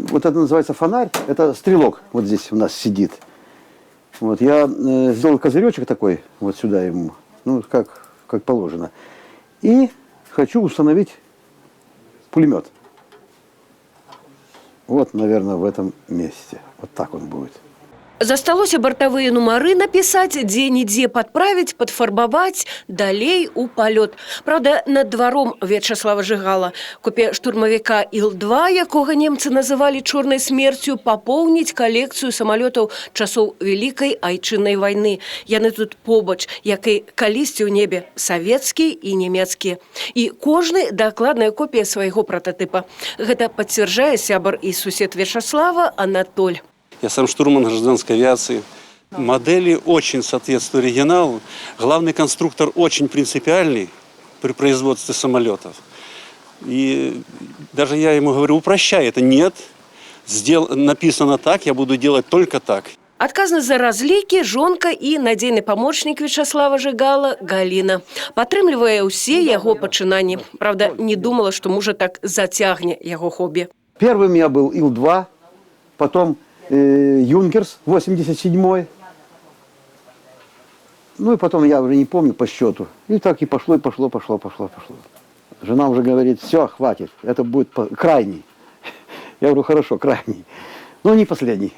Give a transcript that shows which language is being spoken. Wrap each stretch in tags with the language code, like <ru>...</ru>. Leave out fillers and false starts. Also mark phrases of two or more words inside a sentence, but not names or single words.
<ru>вот это называется фонарь, это стрелок вот здесь у нас сидит. Вот, я сделал козыречек такой, вот сюда ему, ну, как положено. И хочу установить пулемет. Вот, наверное, в этом месте. Вот так он будет.</ru> <be>Засталося бортавыя нумары напісаць, дзе-нідзе падправіць, падфарбаваць, далей у палёт. Праўда, над дваром Вячаслава Жыгала купе штурмавіка Іл-2, якога немцы называлі чорнай смерцю, папоўніць калекцыю самалётаў часоў Вялікай Айчыннай вайны. Яны тут побач, як і калісьці ў небе, савецкія і нямецкія. І кожны дакладная копія свайго прататыпа. Гэта пацвярджае сябар і сусед Вячаслава Анатоль.</be> <ru>Я сам штурман гражданской авиации. Модели очень соответствуют оригиналу. Главный конструктор очень принципиальный при производстве самолетов. И даже я ему говорю, упрощай это. Нет, написано так, я буду делать только так.</ru> <be>Адказна за разлікі жонка і надзейны памочнік Вячаслава Жыгала Галіна. Падтрымлівае ўсе яго пачынанні. Правда, не думала, што мужа так зацягне яго хобі.</be> <ru>Первым у меня был Ил-2, потом Юнкерс 87-й. Ну и потом я уже не помню по счету. И так и пошло. Жена уже говорит, все, хватит, это будет крайний. Я говорю, хорошо, крайний, но не последний.</ru>